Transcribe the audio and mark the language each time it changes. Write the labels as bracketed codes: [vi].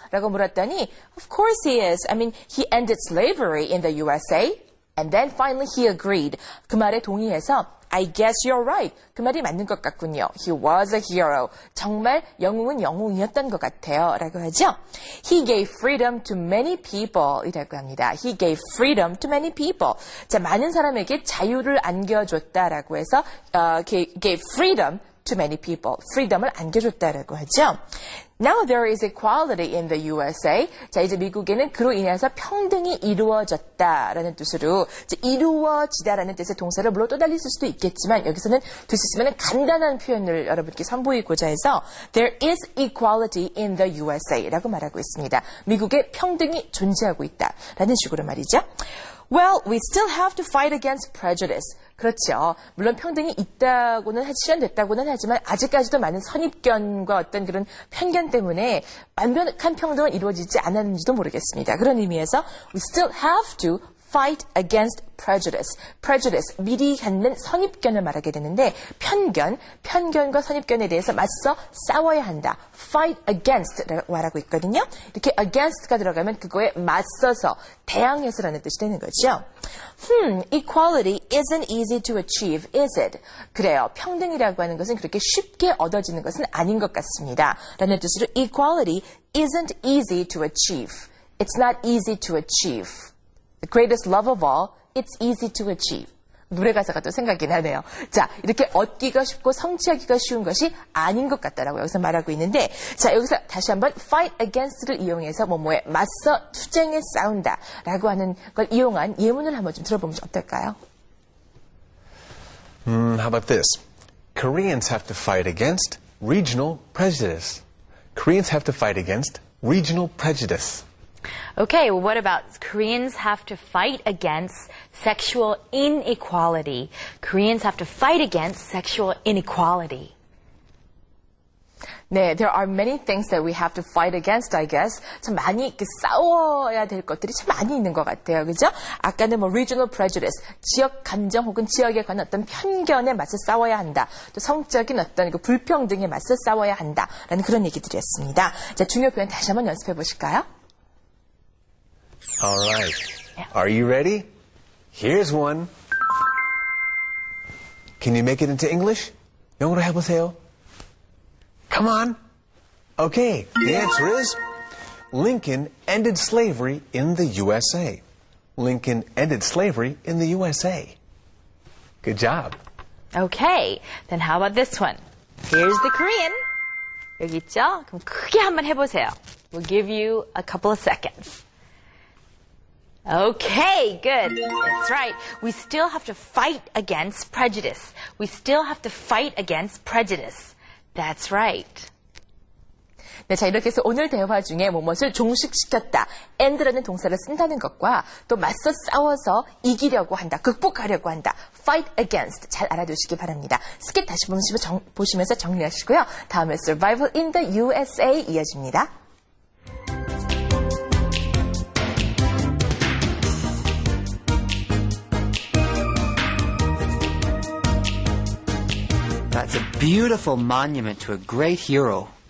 [ko] 라고 물었더니 [en] Of course he is. I mean, he ended slavery in the USA. And then finally he agreed. [ko] 그 말에 동의해서 [en] I guess you're right. [ko] 그 말이 맞는 것 같군요. [en] He was a hero. [ko] 정말 영웅은 영웅이었던 것 같아요. 라고 하죠. [en] He gave freedom to many people [ko] 이라고 합니다. [en] He gave freedom to many people. [ko] 자, 많은 사람에게 자유를 안겨줬다라고 해서 [en] gave freedom to many people. [ko] freedom을 안겨줬다라고 하죠. [en] Now there is equality in the USA. [ko] 자, 이제 미국에는 그로 인해서 평등이 이루어졌다라는 뜻으로 이제 이루어지다라는 뜻의 동사를 물론 또 달리 쓸 수도 있겠지만 여기서는 뜻이 있으면 간단한 표현을 여러분께 선보이고자 해서 [en] There is equality in the USA [ko] 라고 말하고 있습니다. 미국에 평등이 존재하고 있다라는 식으로 말이죠. [en] Well, we still have to fight against prejudice. [ko] 그렇죠. 물론 평등이 있다고는 실현됐다고는 하지만 아직까지도 많은 선입견과 어떤 그런 편견 때문에 완벽한 평등은 이루어지지 않았는지도 모르겠습니다. 그런 의미에서 [en] we still have to fight against prejudice. [ko] prejudice, 미리 갖는 선입견을 말하게 되는데 편견과 선입견에 대해서 맞서 싸워야 한다. fight against라고 말하고 있거든요. 이렇게 against가 들어가면 그거에 맞서서 대항해서라는 뜻이 되는 거죠. [en] Equality isn't easy to achieve, is it? [ko] 그래요. 평등이라고 하는 것은 그렇게 쉽게 얻어지는 것은 아닌 것 같습니다. 라는 뜻으로 [en] equality isn't easy to achieve. It's not easy to achieve. The greatest love of all, it's easy to achieve. [ko] 노래 가사가 또 생각이 나네요. 자, 이렇게 얻기가 쉽고 성취하기가 쉬운 것이 아닌 것 같다라고 여기서 말하고 있는데, 자, 여기서 다시 한번 fight against를 이용해서 뭐뭐에 맞서 투쟁에 싸운다라고 하는 걸 이용한 예문을 한번 좀 들어보면 어떨까요? [en] How about this? Koreans have to fight against regional prejudice. Koreans have to fight against regional prejudice. Okay, well, what about Koreans have to fight against sexual inequality? Koreans have to fight against sexual inequality. 네, there are many things that we have to fight against, I guess. [ko] 참 많이 이렇게 싸워야 될 것들이 참 많이 있는 것 같아요. 그죠? 아까는 뭐 regional prejudice, 지역 감정 혹은 지역에 관한 어떤 편견에 맞서 싸워야 한다. 또 성적인 어떤 그 불평등에 맞서 싸워야 한다. 라는 그런 얘기들이었습니다. 자, 중요 표현 다시 한번 연습해 보실까요? [en] All right. Are you ready? Here's one. Can you make it into English? [ko] 영어로 해보세요. [en] Come on. Okay, the answer is Lincoln ended slavery in the USA. Lincoln ended slavery in the USA. Good job. Okay, then how about this one? Here's the Korean. [ko] 여기 있죠? 그럼 크게 한번 해보세요. [en] We'll give you a couple of seconds. Okay, good. That's right. We still have to fight against prejudice. We still have to fight against prejudice. That's right. [ko] 네, 자, 이렇게 해서 오늘 대화 중에 무엇을 종식시켰다, end라는 동사를 쓴다는 것과 또 맞서 싸워서 이기려고 한다, 극복하려고 한다, fight against 잘 알아두시기 바랍니다. 스킷 다시 보시면서 정리하시고요. 다음에 survival in the USA 이어집니다. [en] That's a beautiful monument to a great hero.